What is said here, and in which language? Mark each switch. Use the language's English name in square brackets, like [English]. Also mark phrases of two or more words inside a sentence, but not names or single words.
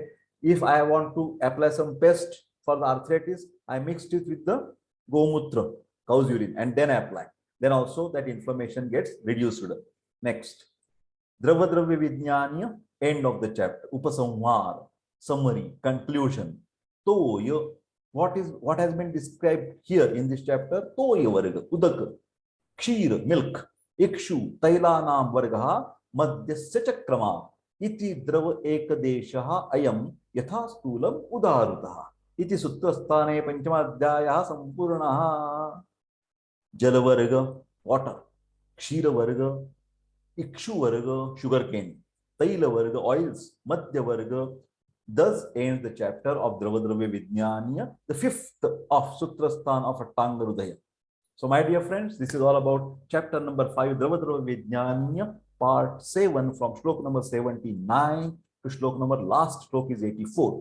[English] If I want to apply some pest for the arthritis, I mixed it with the Gomutra, cow's urine, and then apply. Then also that inflammation gets reduced. Next. Dravadravya Vijnanya, end of the chapter. Upasamhar, summary, conclusion. Toya, what has been described here in this chapter? [Sanskrit] तोय वर्ग, उदक, क्षीर, milk, इक्षु, तैलानां वर्गः, मद्यस्य च क्रमः, iti द्रव एकदेशः अयं यथा स्थूलम उदाहृतः इति सूत्रस्थाने पंचमाध्यायः संपूर्णः. जलवर्ग वाटर, क्षीरवर्ग इक्षुवर्ग [English] sugar cane, [Sanskrit] तैलवर्ग oils, मध्यवर्ग. [English] Thus ends the chapter of Dravadravya Vijnanya, the fifth of Sutrasthan of Atanga Hridaya. So my dear friends, this is all about chapter number 5, Dravadravya Vijnanya, part 7, from shlok number 79 to shlok number, last shlok is 84.